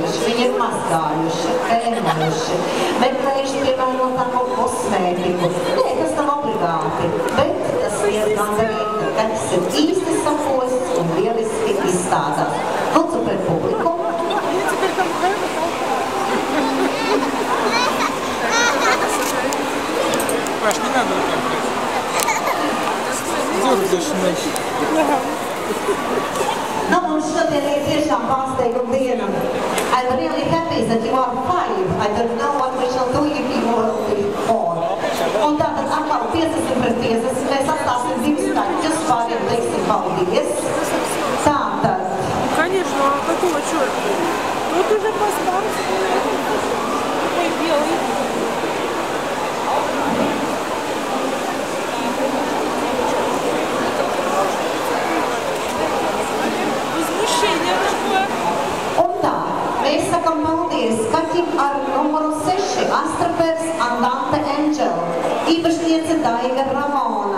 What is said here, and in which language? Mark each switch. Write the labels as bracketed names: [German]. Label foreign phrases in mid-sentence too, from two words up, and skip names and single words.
[Latvian] darījuši, viņi ir mazgājuši, krēmojuši, meklējuši pievienotāko kosmētiku. Nē, tas nav obligāti, bet tas ir gandarīgi, ka tas ir īsti sakosts un lieliski izstādās. Lūdzu pret publiku. [Russian] Паш, не надо руками брать. Дёргаешь ночью. [Latvian] Nu, mums šodien ir tiešām pārsteiguma diena. [English] I'm really happy that you are 5. I don't know what we shall do if you will be 4. [Latvian] Un tātad atkal 50 pret 50. Mēs atstāsim divus kaķus, pāriem teiksim paldies. Tātad. [Russian] Конечно, а какого черта? Тут уже поставился. Ой, белый. [Latvian] Mēs sakam paldies kaķim ar numuru 6, Astrapers Andante Angel, īpašniece Daiga Ramona.